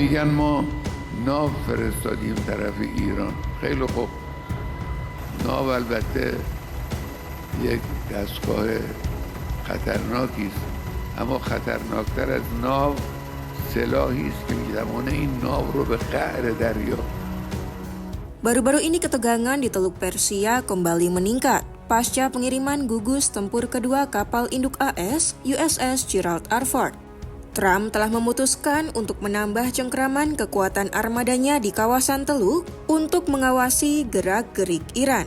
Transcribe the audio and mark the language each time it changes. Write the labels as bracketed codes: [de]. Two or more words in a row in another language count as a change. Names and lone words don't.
[fa] میگن ما ناو فرستادیم طرف ایران. خیلی خوب، ناو البته یک دستگاه خطرناکی است، اما خطرناکتر از ناو سلاحی است که میتوانه این ناو رو به قعر دریا. [id] Baru-baru ini ketegangan di Teluk Persia kembali meningkat pasca pengiriman gugus tempur kedua kapal induk AS USS Gerald R. Ford. Trump telah memutuskan untuk menambah cengkraman kekuatan armadanya di kawasan Teluk untuk mengawasi gerak-gerik Iran.